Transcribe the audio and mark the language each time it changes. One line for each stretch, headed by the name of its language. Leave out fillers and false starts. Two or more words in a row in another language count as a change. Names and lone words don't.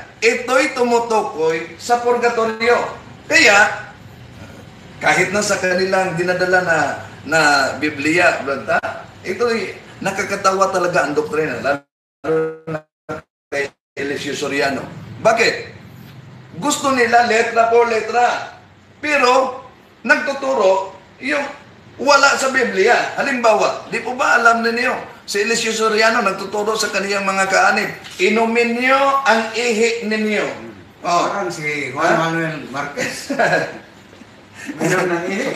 Filipino: Ito'y tumutukoy sa purgatorio. Kaya, kahit na sa kanilang dinadala na Biblia, ito'y nakakatawa talaga ang doktrina, lalo na kay Eliseo Soriano. Bakit? Gusto nila
Spanish: letra por letra,
Filipino: pero nagtuturo yung wala sa Biblia. Halimbawa, di po ba alam ninyo, si Eliseo Soriano nagtuturo sa kaniyang mga kaanib, inumin niyo ang ihi ninyo. Parang si Juan Manuel Marquez. Meron ng ihi.